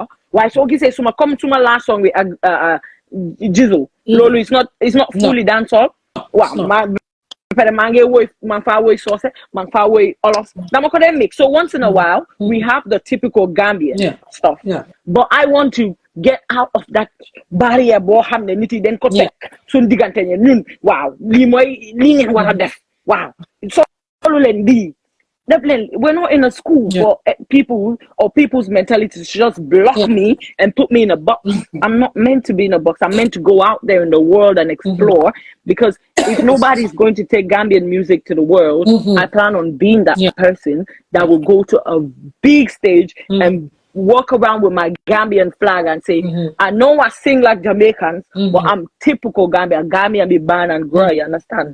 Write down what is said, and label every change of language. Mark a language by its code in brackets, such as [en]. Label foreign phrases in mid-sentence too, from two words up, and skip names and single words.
[en] Why so say suma come to my last song with Jizzle. Lolo is not fully dancehall. Wow, so once in a while we have the typical Gambian stuff. But I want to get out of that barrier [wo] bo xamne nit yi den ko tek sun digante ñun wow li moy li ngeen wara def wow so len di [en] we're not in a school for people or people's mentality to just block me and put me in a box. I'm not meant to be in a box. I'm meant to go out there in the world and explore, because if nobody's going to take Gambian music to the world, I plan on being that person that will go to a big stage and walk around with my Gambian flag and say, I know I sing like Jamaicans, but I'm typical Gambian be born and grow, you understand?